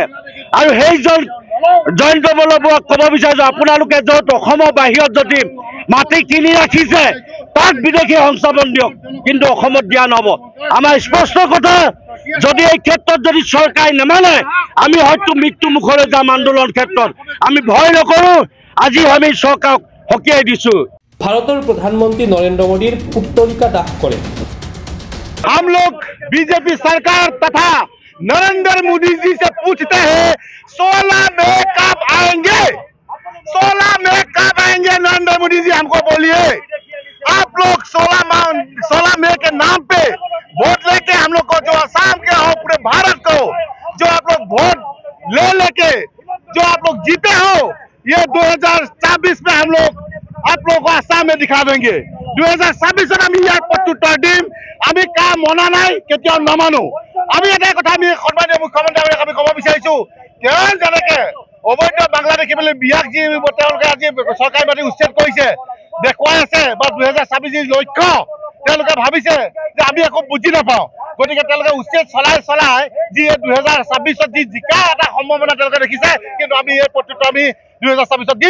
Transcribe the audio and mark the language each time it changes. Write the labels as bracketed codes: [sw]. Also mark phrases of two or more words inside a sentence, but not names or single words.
[as] আৰু সেইজন জয়ন্ত বল্লভ বৰুৱাক ক'ব বিচাৰিছো, আপোনালোকে য'ত অসমৰ বাহিৰত যদি মাটি কিনি ৰাখিছে তাক বিদেশী সংস্থাপন দিয়ক, কিন্তু অসমত দিয়া নহ'ব। আমাৰ স্পষ্ট কথা, যদি এই ক্ষেত্ৰত যদি চৰকাৰে নেমানে আমি হয়তো মৃত্যু মুখলৈ যাম। আন্দোলন ক্ষেত্ৰত আমি ভয় নকৰো, আজি আমি চৰকাৰক সকীয়াই দিছো। ভাৰতৰ প্ৰধানমন্ত্ৰী নৰেন্দ্ৰ মোদীৰ পুত্তলিকা দাহ কৰে। [hi] हम लोग बीजेपी सरकार तथा नरेंद्र मोदी जी से पूछते हैं 16 मई कब आएंगे? 16 मई कब आएंगे नरेंद्र मोदी जी, हमको बोलिए। आप लोग 16 मई के नाम पे वोट लेके हम लोग को, जो असम के हो पूरे भारत को, जो आप लोग वोट ले लेके जो आप लोग जीते हो, ये 2024 में हम लोग आप लोग को आसाम में दिखा देंगे। [as] 2026 আমি ইয়াৰ প্ৰত্যুত্তৰ দিম। আমি কা মনা নাই, কেতিয়াও নামানো। আমি এটা কথা আমি সন্মানীয় মুখ্যমন্ত্ৰী আমি ক'ব বিচাৰিছো, কেৱল যেনেকে অবৈধ বাংলাদেশী বুলি বিয়াক যি তেওঁলোকে আজি চৰকাৰী মাটি উচ্ছেদ কৰিছে দেখুৱাই আছে, বা 2026 যি লক্ষ্য তেওঁলোকে ভাবিছে যে আমি একো বুজি নাপাওঁ, গতিকে তেওঁলোকে উচ্ছেদ চলাই যি 2026 যি জিকা এটা সম্ভাৱনা তেওঁলোকে দেখিছে, কিন্তু আমি এই প্ৰত্যুত্তৰ আমি 2026 দিম।